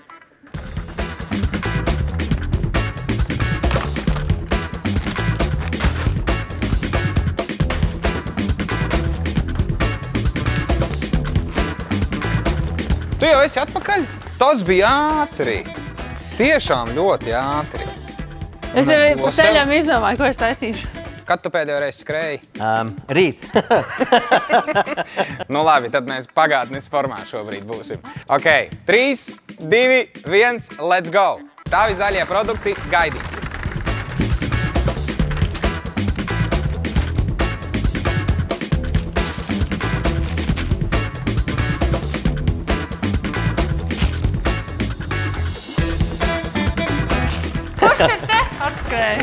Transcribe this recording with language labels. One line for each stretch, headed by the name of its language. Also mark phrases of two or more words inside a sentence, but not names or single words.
Latvian: Tu jau esi atpakaļ? Tas bija ātri. Tiešām ļoti ātri. Es jau pa ceļam izdomāju, ko es taisīšu. Kad tu pēdējo reizi skrēji? Rīt. Labi, tad mēs pagātnes formā šobrīd būsim.
English: Ok, 3, 2, 1, let's go!
Latvian: Tavi zaļie produkti gaidīsim. Kurš ir te? Atskrēja.